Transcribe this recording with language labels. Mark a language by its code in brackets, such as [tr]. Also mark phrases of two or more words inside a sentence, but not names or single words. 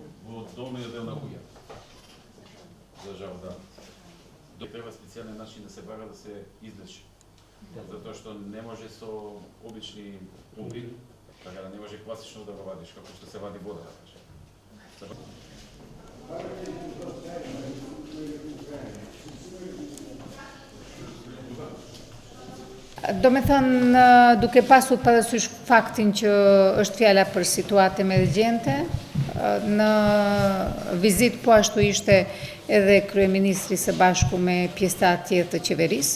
[mk] во долниот дел на куќата. За жал, да. Треба специјален начин да се бара да се излечи. Затоа што не може со обични помпи, така да не може класично да го вадиш, како што се вади вода, да кажем. [sq] Do me thënë, duke pasur parasysh faktin që është fjala për situatë emergjente, në vizit po ashtu ishte edhe kryeministri së bashku me pjesëtar tjerë të qeverisë.